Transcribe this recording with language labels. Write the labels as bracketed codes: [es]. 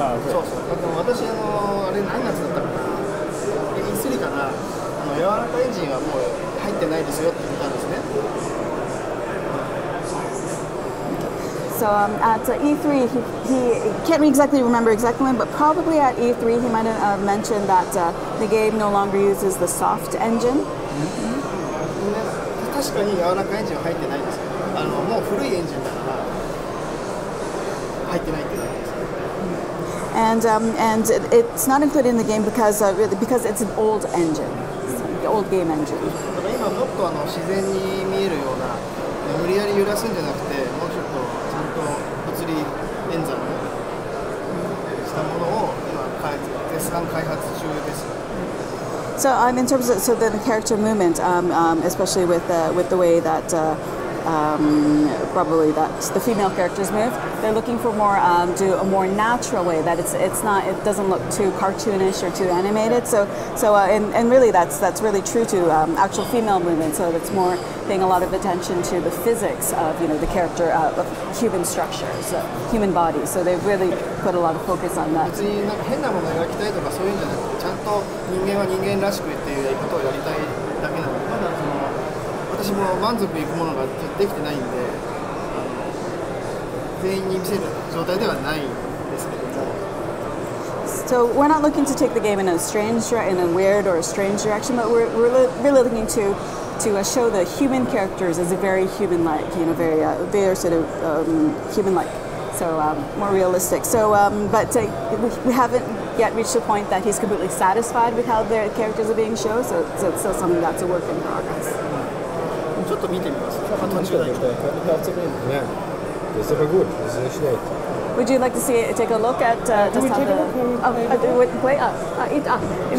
[ja] そう私あれ何月だったかな E3 かな柔らかエンジンはもう入ってないですよって言ったんですね。 [en] So at E3, he can't exactly remember exactly when, but probably at E3 he might have mentioned that the game no longer uses the soft engine. [ja] 確かに柔らかエンジンは入ってないです。もう古いエンジンだから入ってないって言うんです。 [en] And it's not included in the game because it's an old engine, the old game engine. [ja] だから今もっと自然に見えるような無理やり揺らすんじゃなくてもうちょっとちゃんと物理演算したものを今絶賛開発中です。 [en] So in terms of the character movement, especially with the way that probably that the female characters move, they're looking for a more natural way, that it doesn't look too cartoonish or too animated. So and really that's really true to actual female movement. So it's more paying a lot of attention to the physics of the character of human structures, human bodies. So they've really put a lot of focus on that. [ja] 別になんか変なものを描きたいとかそういうんじゃなくてちゃんと人間は人間らしくっていうことをやりたいだけなのでまだ私も満足いくものができてないんで全員に見せる状態ではないんですけども。 [en] So we're not looking to take the game in a weird or a strange direction, but we're really looking to show the human characters as a very human-like, very sort of human-like, so more realistic. So, but we haven't yet reached the point that he's completely satisfied with how the characters are being shown. So it's still something that's a work in progress. [ja] ちょっと見てみます。 [de] Ja, das ist aber gut, das ist nicht schlecht. [en] Would you like to take a look at just how the play?